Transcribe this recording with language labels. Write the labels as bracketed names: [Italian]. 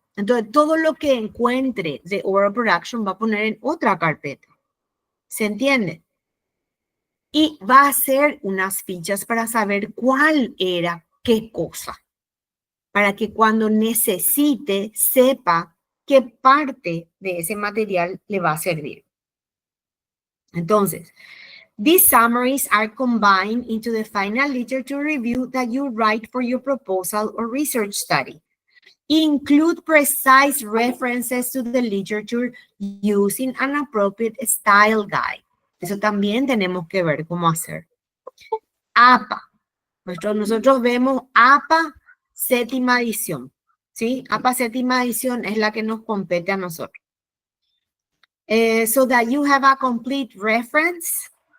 [Spanish] Entonces, todo lo que encuentre de oral production va a poner en otra carpeta. ¿Se entiende? Y va a hacer unas fichas para saber cuál era qué cosa. Para que cuando necesite, sepa qué parte de ese material le va a servir. Entonces, [English] these summaries are combined into the final literature review that you write for your proposal or research study. Include precise references to the literature using an appropriate style guide. [Spanish] Eso también tenemos que ver cómo hacer. APA. Nosotros vemos APA séptima edición. ¿Sí? APA séptima edición es la que nos compete a nosotros. [English] So that you have a complete reference.